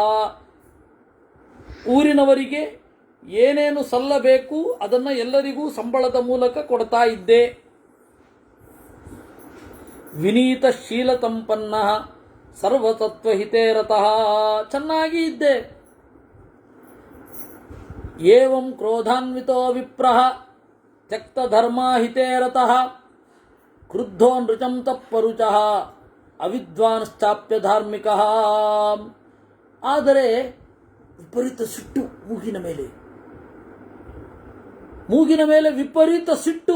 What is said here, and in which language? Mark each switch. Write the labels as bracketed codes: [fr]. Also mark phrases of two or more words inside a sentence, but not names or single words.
[kn] ಊರಿನವರಿಗೆ ಏನೇನು ಸಲ್ಲಬೇಕು ಅದನ್ನ ಎಲ್ಲರಿಗೂ ಸಂಬಳದ ಮೂಲಕ ಕೊಡ್ತಾ ಇದ್ದೆ. [sa] ವಿನೀತ ಶೀಲತಂಪನ್ನ ಸರ್ವತತ್ವಹಿತೇ ರತಃ, [kn] ಚೆನ್ನಾಗಿ ಇದ್ದೆ. [sa] ಏವಂ ಕ್ರೋಧಾನ್ವಿತೋ ವಿಪ್ರಃ ತ್ಯಕ್ತ ಧರ್ಮಾಹಿತೇ ರತಃ ಕ್ರುದ್ಧೋ ನೃಚಂ ತಪ್ಪರುಚಃ ಅವಿದ್ವಾಂಶ್ಚಾಪ್ಯ ಧಾರ್ಮಿಕಃ. [kn] ಆದರೆ ವಿಪರೀತ ಸಿಟ್ಟು ಮೂಗಿನ ಮೇಲೆ ವಿಪರೀತ ಸಿಟ್ಟು.